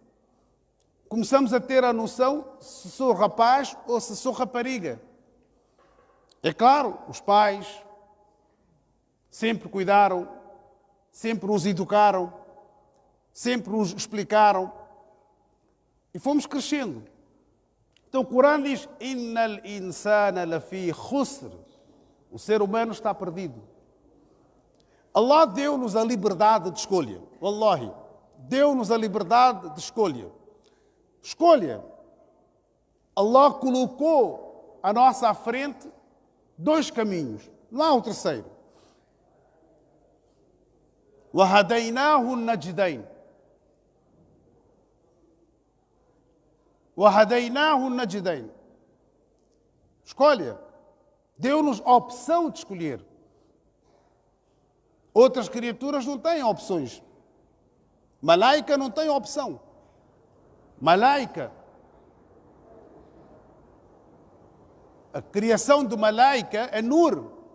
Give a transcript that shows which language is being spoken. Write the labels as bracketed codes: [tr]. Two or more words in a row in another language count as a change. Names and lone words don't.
[pt] Começamos a ter a noção se sou rapaz ou se sou rapariga. É claro, os pais sempre cuidaram, sempre nos educaram, sempre nos explicaram. E fomos crescendo. Então o Corão diz, [ar] إن الإنسان لفي خسر. [pt] O ser humano está perdido. Allah deu-nos a liberdade de escolha. Wallahi, deu-nos a liberdade de escolha. Escolha. Allah colocou à nossa frente dois caminhos. Não há o terceiro. [ar] وَهَدَيْنَاهُ النَّجْدَيْنِ وَهَدَيْنَاهُ النَّجْدَيْنِ. [pt] Escolha. Deu-nos a opção de escolher. Outras criaturas não têm opções. Malaika não tem opção. Malaika. A criação de Malaika é nur.